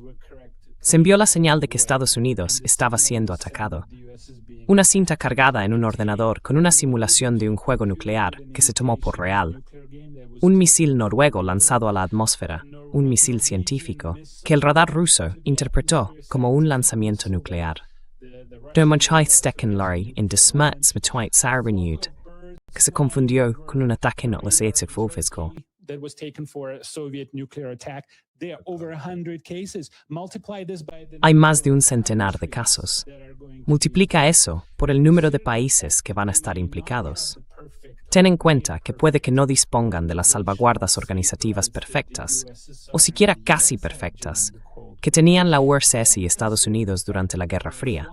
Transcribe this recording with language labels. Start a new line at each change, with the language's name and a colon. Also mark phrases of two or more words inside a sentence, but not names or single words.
Spanish: Se envió la señal de que Estados Unidos estaba siendo atacado. Una cinta cargada en un ordenador con una simulación de un juego nuclear que se tomó por real. un misil noruego lanzado a la atmósfera, un misil científico, que el radar ruso interpretó como un lanzamiento nuclear. Dermancheistekenlari in desmats mit Sarbenjud, que se confundió con un ataque no lesétig físico.
English: That was taken for a Soviet nuclear attack. There are over 100 cases. Multiply this by the
Spanish: Hay más de un centenar de casos. Multiplica eso por el número de países que van a estar implicados. Ten en cuenta que puede que no dispongan de las salvaguardas organizativas perfectas, o siquiera casi perfectas, que tenían la URSS y Estados Unidos durante la Guerra Fría.